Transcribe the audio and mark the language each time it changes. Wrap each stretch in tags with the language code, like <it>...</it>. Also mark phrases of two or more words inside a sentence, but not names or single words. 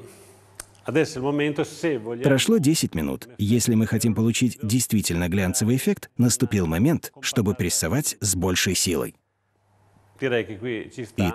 <it>Adesso è il momento, se vogliamo...</it> <ru>Прошло 10 минут. Если мы хотим получить действительно глянцевый эффект, наступил момент, чтобы прессовать с большей силой.</ru> <it>Direi che qui ci sta.</it>